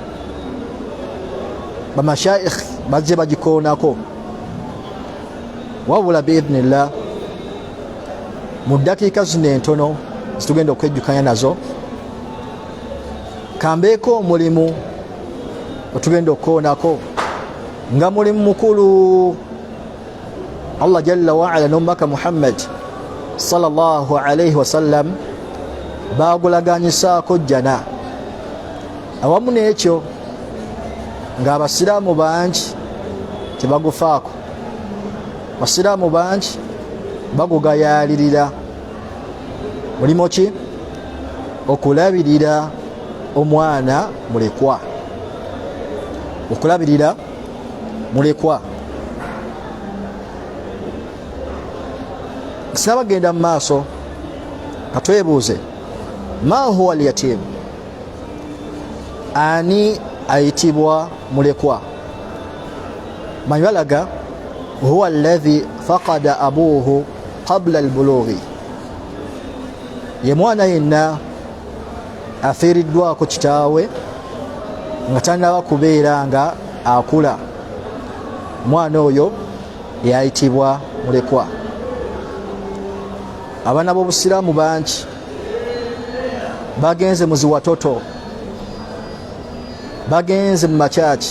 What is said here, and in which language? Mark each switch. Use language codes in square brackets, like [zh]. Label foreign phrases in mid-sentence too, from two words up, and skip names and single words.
[lg] bamashaikh bazze bagikoonako, wabula biidhnillah mu ddakiika zino entono zitugenda okwejjukanya nazo kambeeko omulimu otugenda okukoonako nga mulimu mukulu. [ar] الله جل وعلا [lg] n'omubaka Muhammad [ar] صلى الله عليه وسلم [lg] bagulaganyisaako jjana. Awamu n'ekyo ng'abasiraamu bangi tebagufaako, abasiraamu bangi bagugayaalirira. Mulimu ki? Okulabirira omwana mulekwa, okulabirira mulekwa. sinabagenda mu maaso katwebuuze [ar] ما هو اليتيم, [lg] ani ayitibwa mulekwa? manyi balaga [ar] هو الذي فقد أبوه قبل البلوغ, [lg] ye mwana yenna afiiriddwako kitaawe nga tannaba kubeera nga akula. mwana oyo yayitibwa mulekwa. abaana b'obusiraamu bangi bagenze mu ziwatoto, bagenze mu makyaki.